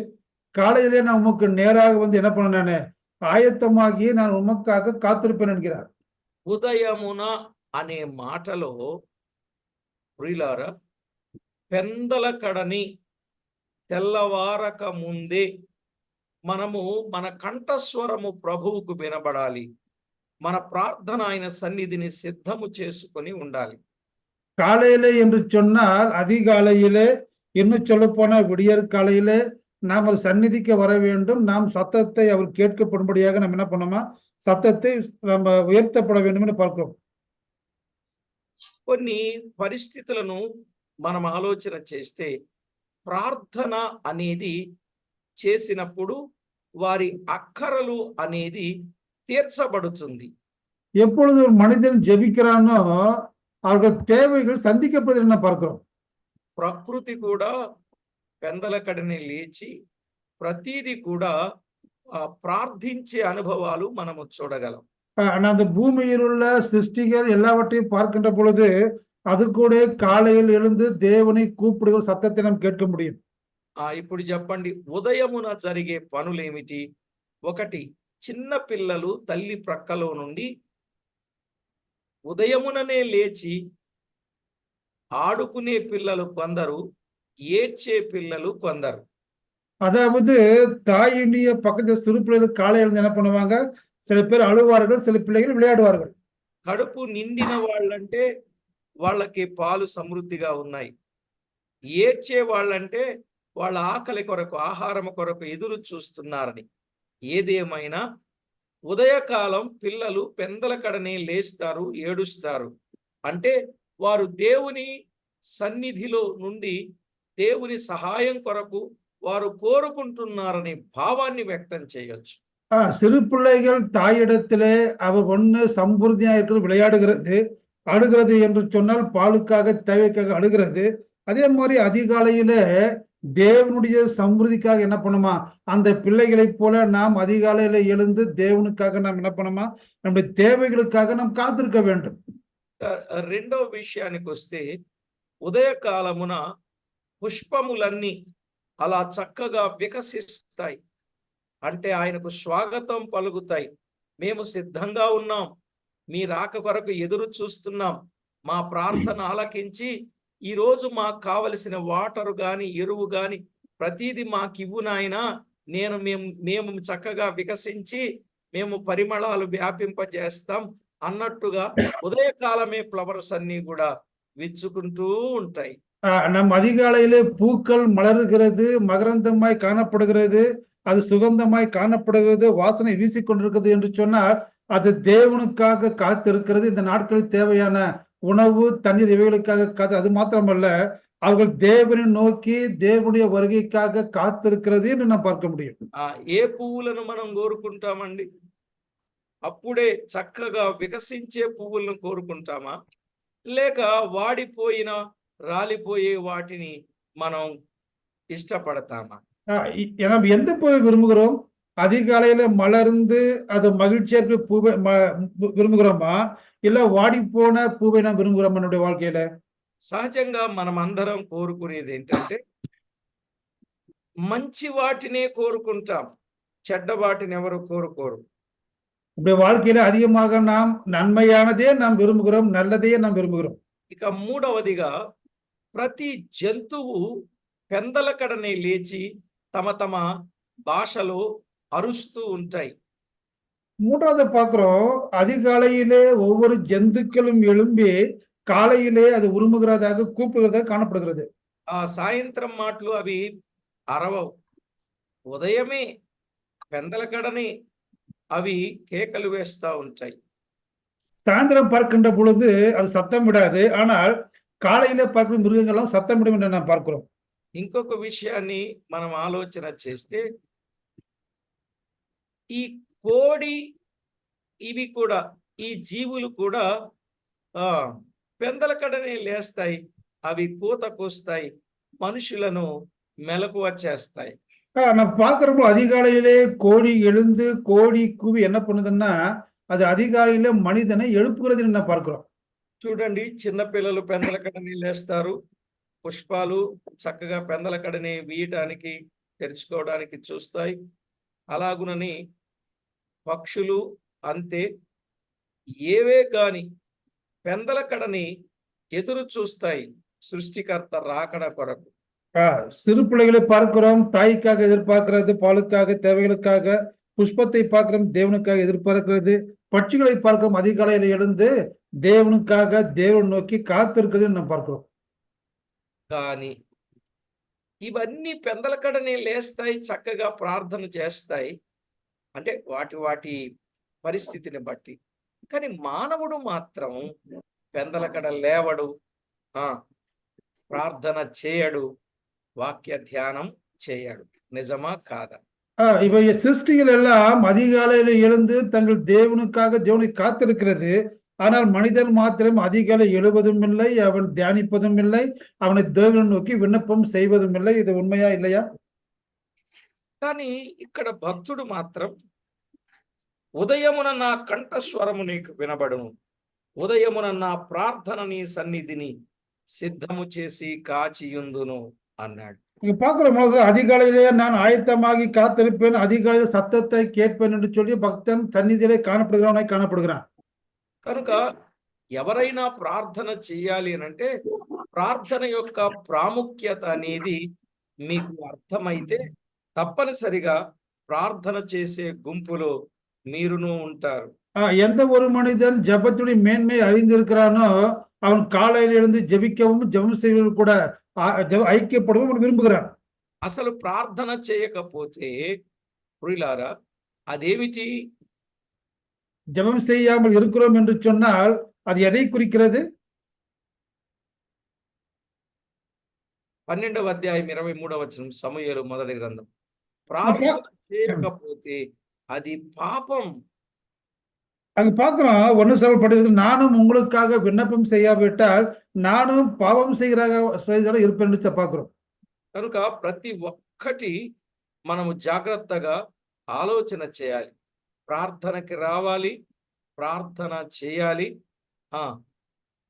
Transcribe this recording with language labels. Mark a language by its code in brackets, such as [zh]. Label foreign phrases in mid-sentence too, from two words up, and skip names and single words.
[ta] காலையிலே நான் உமக்கு நேராக வந்து என்ன பண்ண, நானு ஆயத்தமாகி நான் உமக்காக காத்திருப்பேன் என்கிறார். [te] ఉదయమున అనే మాటలో ప్రియులారా, పెందల కడని తెల్లవారక ముందే మనము మన కంఠస్వరము ప్రభువుకు వినబడాలి. మన ప్రార్థన ఆయన సన్నిధిని సిద్ధము చేసుకొని ఉండాలి. [ta] காலையிலே என்று சொன்னால் அதிகாலையிலே, இன்னும் சொல்ல போன விடியற் காலையிலே நாம் அவர் சந்நிதிக்கு வர வேண்டும். நாம் சத்தத்தை அவர் கேட்கப்படும்படியாக நாம் என்ன பண்ணோமா, சத்தத்தை நம்ம உயர்த்தப்பட வேண்டும் என்று பார்க்கிறோம். [te] కొన్ని పరిస్థితులను మనం ఆలోచన చేస్తే, ప్రార్థన అనేది చేసినప్పుడు వారి అక్కరలు అనేది తీర్చబడుతుంది. [ta] எப்பொழுது ஒரு மனிதன் ஜெபிக்கிறானோ அவர்கள் தேவைகள் சந்திக்கப்படுவதை நாம் பார்க்கிறோம். [te] ప్రకృతి కూడా పెందలకడని లేచి ప్రతిదీ కూడా ప్రార్థించే అనుభవాలు మనము చూడగలం. [ta] அந்த பூமியில் உள்ள சிருஷ்டிகள் எல்லாவற்றையும் பார்க்கின்ற பொழுது அது கூட காலையில் எழுந்து தேவனை கூப்பிடுகிற சத்தத்தை நாம் கேட்க முடியும். [te] ఇప్పుడు చెప్పండి, ఉదయమున జరిగే పనులేమిటి? 1, చిన్న పిల్లలు తల్లి ప్రక్కలో నుండి ఉదయముననే లేచి ఆడుకునే పిల్లలు కొందరు, ఏడ్చే పిల్లలు కొందరు. [ta] அதாவது தாயினுடைய பக்கத்தில் சிறு பிள்ளைகள் காலையில் எழுந்து என்ன பண்ணுவாங்க, சில பேர் அழுவார்கள், சில பிள்ளைகள் விளையாடுவார்கள். [te] కడుపు నిండిన వాళ్ళంటే వాళ్ళకి పాలు సమృద్ధిగా ఉన్నాయి. ఏడ్చే వాళ్ళంటే వాళ్ళ ఆకలి కొరకు, ఆహారం కొరకు ఎదురు చూస్తున్నారని. ఏదేమైనా ఉదయకాలం పిల్లలు పెందలకడనే లేస్తారు, ఏడుస్తారు. అంటే వారు దేవుని సన్నిధిలో నుండి దేవుని సహాయం కొరకు వారు కోరుకుంటున్నారనే భావాన్ని వ్యక్తం చేయొచ్చు. [ta] சிறு பிள்ளைகள் தாயிடத்திலே அவர் ஒண்ணு சம்பூர்த்தியா இருக்கிறது, விளையாடுகிறது, அழுகிறது என்று சொன்னால் பாலுக்காக, தேவைக்காக அழுகிறது. அதே மாதிரி அதிகாலையிலே தேவனுடைய சம்பிருதிக்காக என்ன பண்ணுமா, அந்த பிள்ளைகளைப் போல நாம் அதிகாலையில எழுந்து தேவனுக்காக நாம் என்ன பண்ணுமா, நம்முடைய தேவைகளுக்காக நாம் காத்திருக்க வேண்டும். [te] రెండో విషయానికి వస్తే ఉదయకాలమున పుష్పములన్నీ అలా చక్కగా వికసిస్తాయి. అంటే ఆయనకు స్వాగతం పలుకుతాయి. మేము సిద్ధంగా ఉన్నాం. మీ రాక కొరకు ఎదురు చూస్తున్నాం. మా ప్రార్థన ఆలకించి ఈరోజు మాకు కావలసిన వాటరు గాని, ఎరువు గాని ప్రతీది మాకివ్వు నాయనా. మేము చక్కగా వికసించి మేము పరిమళాలు వ్యాపింపజేస్తాం అన్నట్టుగా ఉదయకాలమే ఫ్లవర్స్ అన్నీ కూడా విచ్చుకుంటూ ఉంటాయి. [ta] நம் அதிகாலையிலே பூக்கள் மலர்கிறது, மகரந்தமாய் காணப்படுகிறது, அது சுகந்தமாய் காணப்படுகிறது, வாசனை வீசிக்கொண்டிருக்கிறது என்று சொன்னால் அது தேவனுக்காக காத்திருக்கிறது. இந்த நாட்களில் தேவையான உணவு, தண்ணீர் இவைகளுக்காக காத்து, அது மாத்திரமல்ல, அவர்கள் தேவனை நோக்கி தேவனுடைய வருகைக்காக காத்திருக்கிறது என்று நாம் பார்க்க முடியும். [te] ఏ పువ్వులను మనం కోరుకుంటామండి? అప్పుడే చక్కగా వికసించే పువ్వులను కోరుకుంటామా? లేక వాడిపోయిన రాలిపోయే వాటిని మనం ఇష్టపడతామా? [ta] நாம் எந்த பூவை விரும்புகிறோம்? அதிகாலையில மலர்ந்து அது மகிழ்ச்சியா இருக்கிற பூவை விரும்புகிறோமா? இல்ல வாடி போன பூவை நாம் விரும்புகிறோமா நம்முடைய வாழ்க்கையில? [te] సహజంగా మనం అందరం కోరుకునేది ఏంటంటే మంచి వాటినే కోరుకుంటాం. చెడ్డ వాటిని ఎవరు కోరుకోరు. [ta] நம்முடைய வாழ்க்கையில அதிகமாக நாம் நன்மையானதே நாம் விரும்புகிறோம், நல்லதையே நாம் விரும்புகிறோம். [te] ఇక మూడవదిగా ప్రతి జంతువు పెందలకడనే లేచి తమ తమ భాషలో అరుస్తూ ఉంటాయి. [ta] மூன்றாவது பார்க்கிறோம், அதிகாலையிலே ஒவ்வொரு ஜந்துக்களும் எழும்பி காலையிலே அது உருமுகிறதாக கூப்பிடுகிறதாக காணப்படுகிறது. [te] ఆ సాయంత్రం మాటలు అవి అరవవు. ఉదయమే పెందలకడనే అవి కేకలు వేస్తా ఉంటాయి. [ta] சாயந்திரம் பார்க்கின்ற பொழுது அது சத்தம் விடாது. ஆனால் காலையிலே பார்க்கும் மிருகங்களும் சத்தமிடும் என்று நாம் பார்க்கிறோம். [te] ఇంకొక విషయాన్ని మనం ఆలోచన చేస్తే ఈ కోడి ఇవి కూడా ఈ జీవులు కూడా పెందలకడనే లేస్తాయి. అవి కూత కూస్తాయి. మనుషులను మెలకువ చేస్తాయి. [ta] நம்ம பார்க்கிறப்போ அதிகாலையிலே கோழி எழுந்து கோழி கூவி என்ன பண்ணுதுன்னா அது அதிகாலையிலே மனிதனை எழுப்புகிறதுன்னு நான் பார்க்கிறோம். [te] చూడండి, చిన్నపిల్లలు పెందలకడనే లేస్తారు. పుష్పాలు చక్కగా పెందలకడనే వీయటానికి తెరుచుకోవడానికి చూస్తాయి. అలాగునని పక్షులు అంతే. ఏవే కాని పెందలకడని ఎదురు చూస్తాయి సృష్టికర్త రాకడ కొరకు. [ta] சிறு பிள்ளைகளை பார்க்கிறோம், தாய்க்காக எதிர்பார்க்கிறது, பாலுக்காக, தேவைகளுக்காக. புஷ்பத்தை பார்க்கிறோம், தேவனுக்காக எதிர்பார்க்கிறது. பட்சிகளை பார்க்கிறோம், அதிகாலையில எழுந்து தேவனுக்காக தேவனை நோக்கி కాத்திருக்கிறது మనం பார்க்கிறோம். [te] కానీ ఇవన్నీ పెందలకడనే లేస్తాయి, చక్కగా ప్రార్థన చేస్తాయి. అంటే వాటి వాటి పరిస్థితిని బట్టి. కానీ మానవుడు మాత్రం పెందలకడ లేవడు, ప్రార్థన చేయడు, వాక్య ధ్యానం చేయడు. నిజమా కాదా? [ta] இவை சிருஷ்டிகள் எல்லாம் அதிகாலையில எழுந்து தங்கள் தேவனுக்காக தேவனை காத்திருக்கிறது. ஆனால் மனிதன் மாத்திரம் அதிகாலை எழுவதும் இல்லை, அவன் தியானிப்பதும் இல்லை, அவனை தேவனை நோக்கி விண்ணப்பம் செய்வதும் இல்லை. இது உண்மையா இல்லையா? [te] కానీ ఇక్కడ భక్తుడు మాత్రం ఉదయమున నా కంఠస్వరము నీకు వినబడును, ఉదయమున నా ప్రార్థన నీ సన్నిధిని సిద్ధము చేసి కాచియుందును అన్నాడు. [ta] இங்க பார்க்கிறோம், அதிகாலையிலே நான் ஆயத்தமாகி காத்திருப்பேன், அதிகாலையில் சத்தத்தை கேட்பேன் என்று சொல்லி பக்தன் சந்நிதியிலே காணப்படுகிறவனாய் காணப்படுகிறான். [te] కనుక ఎవరైనా ప్రార్థన చేయాలి అనంటే ప్రార్థన యొక్క ప్రాముఖ్యత అనేది మీకు అర్థమైతే తప్పనిసరిగా ప్రార్థన చేసే గుంపులో మీరును ఉంటారు. [ta] எந்த ஒரு மனிதன் ஜெபத்துடைய மேன்மை அறிந்திருக்கிறானோ அவன் காலையில் எழுந்து ஜெபிக்கவும் ஜெபம் செய்வதும் கூட ஐக்கியப்படவும் விரும்புகிறான். [te] అసలు ప్రార్థన చేయకపోతే ప్రియులారా అదేమిటి? [ta] ஜெபம் செய்யாமல் இருக்கிறோம் என்று சொன்னால் அது எதை குறிக்கிறது? [te] 12వ అధ్యాయం 23వ వచనం, సమూయేలు మొదటి గ్రంథం. ప్రార్థన చేయకపోతే అది పాపం. [ta] அங்க பார்க்கிறோம், 1 Samuel படிக்கிறது, நானும் உங்களுக்காக விண்ணப்பம் செய்யாவிட்டால் நானும் பாவம் செய்கிறதாக இருப்பேன் என்று பார்க்கிறோம். [te] కనుక ప్రతి ఒక్కటి మనము జాగ్రత్తగా ఆలోచన చేయాలి. ప్రార్థనకి రావాలి, ప్రార్థన చేయాలి.